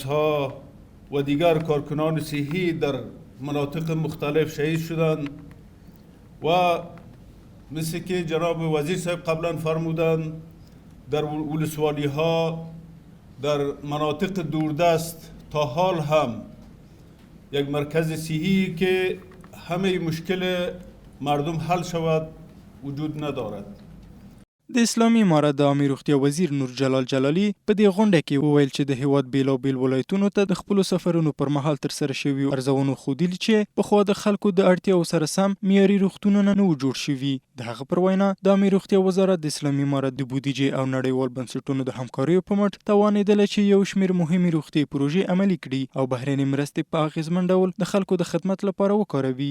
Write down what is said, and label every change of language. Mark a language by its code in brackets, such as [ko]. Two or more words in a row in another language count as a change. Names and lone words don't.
[fa] ها و دیگر کارکنان صحی در مناطق مختلف شهید شدند و مثل که جناب وزیر صاحب قبلا فرمودند در ولسوالی ها در مناطق دوردست تا حال هم یک مرکز صحی که همه مشکل مردم حل شود وجود ندارد. [ps] د اسلامي امارت د عامه روغتیا وزیر نور جلال جلالی په دې غونډه کې وویل چې د هیواد بیلابیل ولایتونو ته د خپلو سفرونو پر مهال ترسره شوي ارزونو ښودلي چې پخوا د خلکو د اړتیاو سره سم معیاري روغتونونه نه وو جوړ شوي. د هغه پر وینا د عامه روغتیا وزارت د اسلامي امارت د بودیجې او نړیوال بنسټونو د همکاریو په مټ توانېدله چې یو شمېر مهمې روغتي پروژې عملي کړي او بهرنۍ مرستې په اغېزمن ډول د خلکو د خدمت لپاره وکاروي.